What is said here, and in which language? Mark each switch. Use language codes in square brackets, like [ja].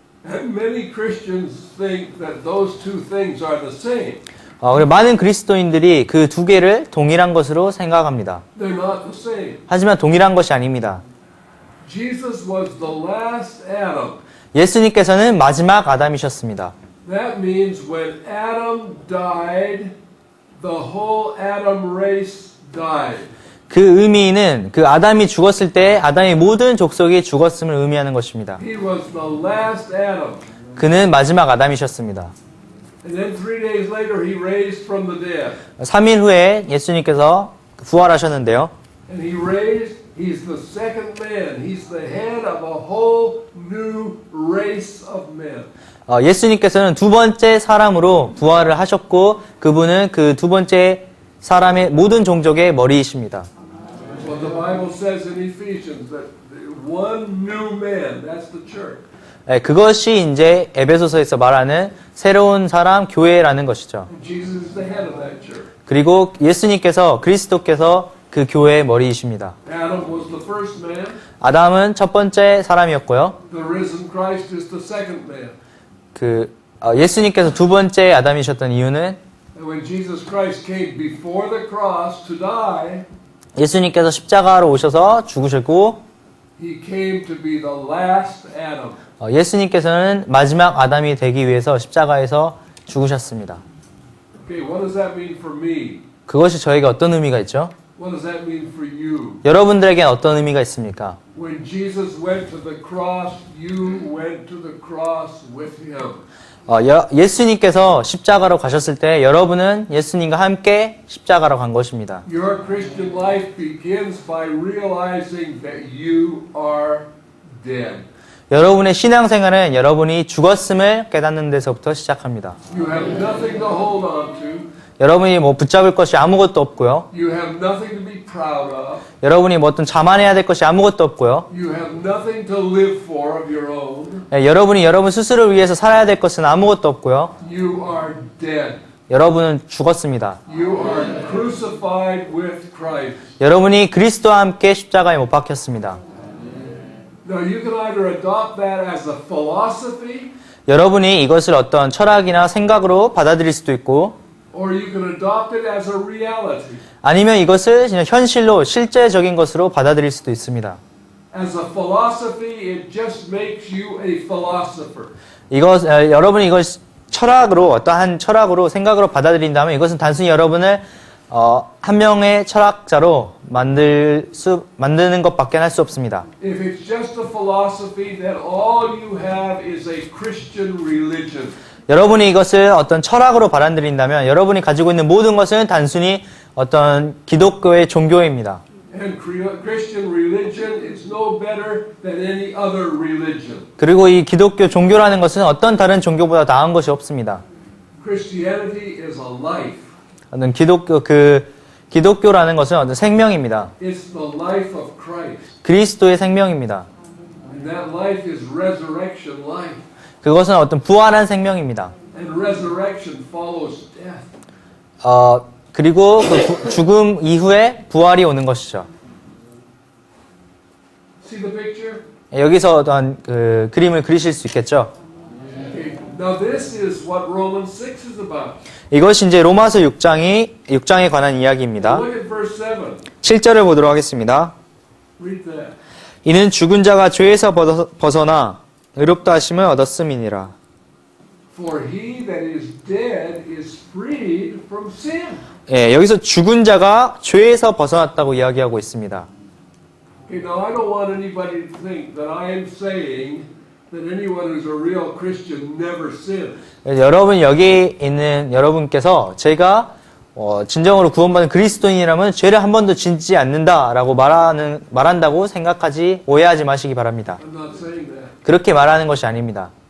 [en] And many Christians think that those two things are the same. [ko] 그리고 많은 그리스도인들이 그 두 개를 동일한 것으로 생각합니다. [en] They're not the same. [ko] 하지만 동일한 것이 아닙니다. [en] Jesus was the last Adam. [ko] 예수님께서는 마지막 아담이셨습니다. [en] That means when Adam died, the whole Adam race died. [ko] 그 의미는 그 아담이 죽었을 때 아담의 모든 족속이 죽었음을 의미하는 것입니다. [en] He was the last Adam. [ko] 그는 마지막 아담이셨습니다. [en] And then 3 days later he raised from the dead. [ko] 3일 후에 예수님께서 부활하셨는데요. [en] And he's the second man. He's the head of a whole new race of men. [ko] 예수님께서는 두 번째 사람으로 부활을 하셨고 그분은 그 두 번째 사람의 모든 종족의 머리이십니다. [en] Well, the Bible says in Ephesians that one new man, that's the church. [ko] 그것이 이제 에베소서에서 말하는 새로운 사람 교회라는 것이죠. [en] And Jesus is the head of that church. [ko] 그리고 예수님께서 그리스도께서 그 교회의 머리이십니다. [en] Adam was the first man. [ko] 아담은 첫 번째 사람이었고요. [en] The risen Christ is the second man. [ko] 예수님께서 두 번째 아담이셨던 이유는 [en] And when Jesus Christ came before the cross to die, [ko] 예수님께서 십자가로 오셔서 죽으셨고 [en] he came to be the last Adam. [ko] 예수님께서는 마지막 아담이 되기 위해서 십자가에서 죽으셨습니다. [en] Okay, what does that mean for me? [ko] 그것이 저에게 어떤 의미가 있죠? [en] What does that mean for you? [ko] 여러분들에겐 어떤 의미가 있습니까? [en] When Jesus went to the cross, you went to the cross with him. [ko] 예수님께서 십자가로 가셨을 때 여러분은 예수님과 함께 십자가로 간 것입니다. [en] Your Christian life begins by realizing that you are dead. [ko] 여러분의 신앙생활은 여러분이 죽었음을 깨닫는 데서부터 시작합니다. [en] You have nothing to hold on to. [ko] 여러분이 붙잡을 것이 아무것도 없고요. [en] You have nothing to be proud of. [ko] 여러분이 어떤 자만해야 될 것이 아무것도 없고요. [en] You have nothing to live for of your own. [ko] 여러분이 여러분 스스로를 위해서 살아야 될 것은 아무것도 없고요. [en] You are dead. [ko] 여러분은 죽었습니다. [en] You are crucified with Christ. [ko] 여러분이 그리스도와 함께 십자가에 못 박혔습니다. [en] Now you can either adopt that as a philosophy, [ko] 여러분이 이것을 어떤 철학이나 생각으로 받아들일 수도 있고 [en] or you can adopt it as a reality. [ko] 아니면 이것을 그냥 현실로 실제적인 것으로 받아들일 수도 있습니다. [en] As a philosophy, it just makes you a philosopher. [ko] 여러분이 이걸 철학으로 어떠한 철학으로 생각으로 받아들인다면 이것은 단순히 여러분을 한 명의 철학자로 만드는 것밖에 할 수 없습니다. [en] If it's just a philosophy, then all you have is a Christian religion. [ko] 여러분이 이것을 어떤 철학으로 받아들인다면 여러분이 가지고 있는 모든 것은 단순히 어떤 기독교의 종교입니다. [en] And Christian religion is no better than any other religion. [ko] 그리고 이 기독교 종교라는 것은 어떤 다른 종교보다 나은 것이 없습니다. [en] Christianity is a life. [ko] 어떤 기독교라는 것은 어떤 생명입니다. [en] It's the life of Christ. [ko] 그리스도의 생명입니다. [en] And that life is resurrection life. [ko] 그것은 어떤 부활한 생명입니다. [en] And resurrection follows death. [ko] 그리고 그 죽음 이후에 부활이 오는 것이죠. [en] See the picture? [ko] 여기서 어떤 그림을 그리실 수 있겠죠. [en] Okay. Now this is what Romans 6 is about. [ko] 이것이 이제 로마서 6장에 관한 이야기입니다. [en] Look at verse 7. [ko] 7절을 보도록 하겠습니다. [en] Read that. [ko] 이는 죽은 자가 죄에서 벗어나 의롭다 하심을 얻었음이니라. [en] For he that is dead is freed from sin. [ko] 예, 여기서 죽은 자가 죄에서 벗어났다고 이야기하고 있습니다. [en] Okay, now I don't want anybody to think that I am saying that anyone who's a real Christian never sins. [ko] 여러분 여기 있는 여러분께서 제가 진정으로 구원받은 그리스도인이라면 죄를 한 번도 짓지 않는다라고 말한다고 생각하지 오해하지 마시기 바랍니다. [en] I'm not saying that. [ko] 그렇게 말하는 것이 아닙니다.